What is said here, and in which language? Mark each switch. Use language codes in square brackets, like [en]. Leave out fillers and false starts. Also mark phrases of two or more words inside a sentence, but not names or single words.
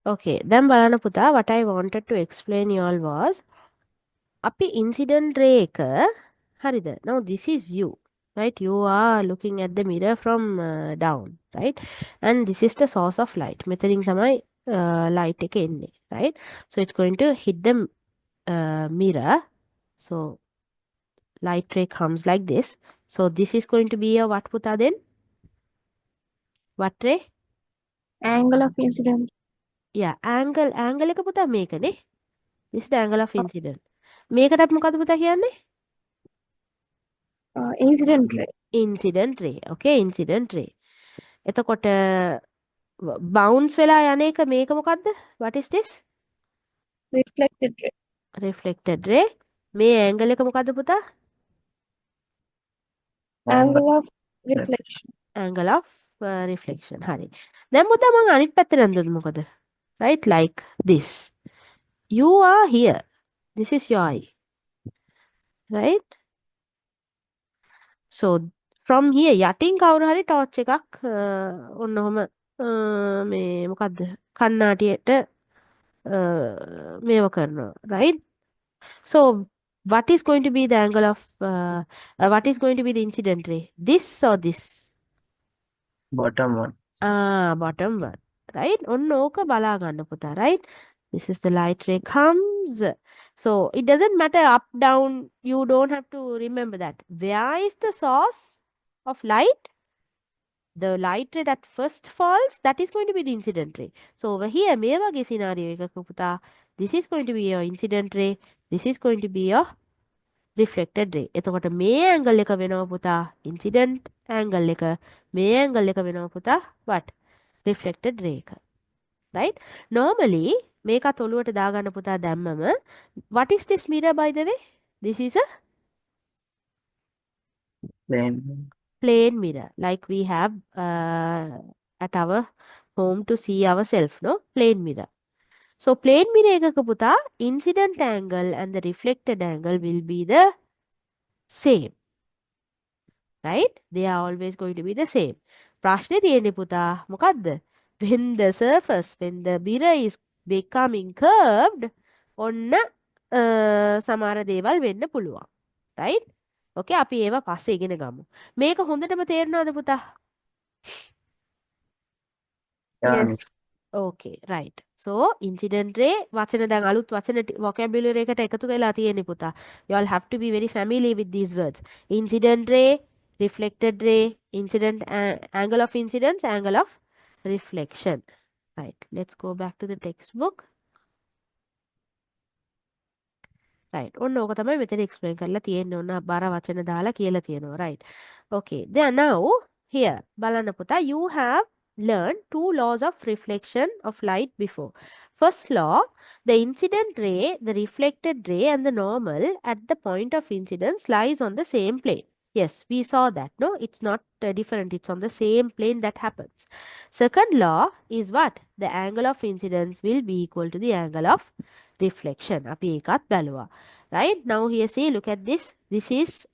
[en] Okay, then [si] බලන්න පුතා, [en] what I wanted to explain you all was අපි incident ray [si] එක හරිද? [en] Now this is you, right? You are looking at the mirror from down, right? And this is the source of light. [si] මෙතනින් තමයි light එක එන්නේ, [en] right? So it's going to hit the mirror. So light ray comes like this. So this is going to be a what පුතා then? What ray? Angle of incident. [si] Yeah, angle එක පුතා මේකනේ. [en] This is the angle of incident. [si] මේකටත් මොකද පුතා කියන්නේ? [en] Incident ray. Incident ray. Okay, incident ray. [si] එතකොට bounce වෙලා යන එක මේක මොකද්ද? [en] What is this? Reflected ray. Reflected ray. [si] මේ angle එක මොකද්ද පුතා? [en] Angle of reflection. Angle of reflection. [si] හරි. දැන් පුතා මම අනිත් පැත්තට යනද මොකද? [en] Right, like this. You are here. This is your eye. Right? So from here [si] යටින් කවුරු හරි torch එකක් ඔන්න ඔහම මේ මොකද්ද කන්නාටියට මේව කරනවා, [en] right? So what is going to be the angle of what is going to be the incident ray? This or this? Bottom one. Bottom one, right? [si] ඔන්න ඕක බලා ගන්න පුතා, [en] right? This is the light ray comes. So it doesn't matter up, down. You don't have to remember that. Where is the source of light? The light ray that first falls, that is going to be the incident ray. So over here, [si] මේ වගේ scenario එකක පුතා, [en] this is going to be your incident ray. This is going to be your reflected ray. [si] එතකොට මේ angle එක වෙනවා පුතා [en] incident angle [si] එක. මේ angle එක වෙනවා පුතා what? [en] Reflected ray [si] එක. [en] Right? Normally [si] මේකත් ඔලුවට දාගන්න පුතා දැම්මම [en] what is this mirror by the way? This is a plain mirror like we have at our home to see ourselves, no? Plain mirror. So plain mirror [si] එකක පුතා [en] incident angle and the reflected angle will be the same. Right? They are always going to be the same. [si] ප්‍රශ්නේ තියෙන්නේ පුතා මොකද්ද? [en] When the surface, when the mirror is becoming curved, [si] ඔන්න සමහර දේවල් වෙන්න පුළුවන්. Right? Okay, අපි ඒවා පස්සේ ඉගෙන ගමු. මේක හොඳටම තේරුණාද පුතා? [en] Yes. Okay, right. So incident ray [si] වචන දැන් අලුත් වචන vocabulary එකට එකතු වෙලා තියෙන්නේ පුතා. [en] You all have to be very familiar with these words. Incident ray, reflected ray, incident angle of incidence, angle of reflection. Right. Let's go back to the textbook. Right. [si] ඔන්න ඕක තමයි මෙතන explain කරලා තියෙන්නේ. ඔන්න බාර වචන දාලා කියලා තියෙනවා. [en] Right. Okay. Then now here [si] බලන්න පුතා, [en] you have learned two laws of reflection of light before. First law, the incident ray, the reflected ray and the normal at the point of incidence lies on the same plane. Yes, we saw that. No, it's not different. It's on the same plane that happens. Second law is what? The angle of incidence will be equal to the angle of reflection. [si] අපි ඒකත් බැලුවා. [en] Right? Now here see, look at this. This is